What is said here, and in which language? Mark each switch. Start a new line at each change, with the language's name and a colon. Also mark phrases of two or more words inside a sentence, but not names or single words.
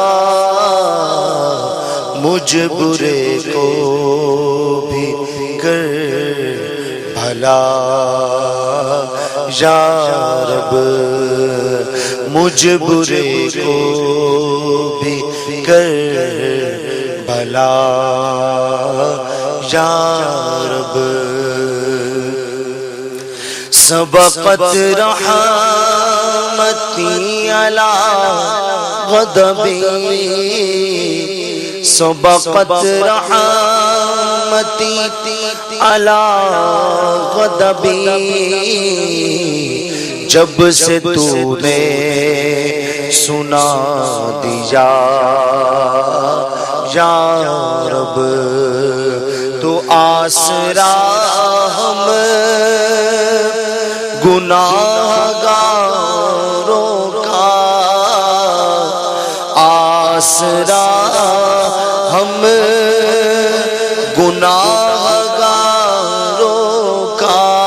Urdu: مجھ برے کو بھی کر بھلا یا رب. مجھ برے کو بھی کر بھلا یا رب.
Arabic: سبقت رحمتی علی غضبی، سبقت رحمتی علی غضبی.
Urdu: جب سے تو نے سنا دیا یا رب، تو آسرا ہم گناہگاروں کا، آسرا ہم گناہگاروں کا.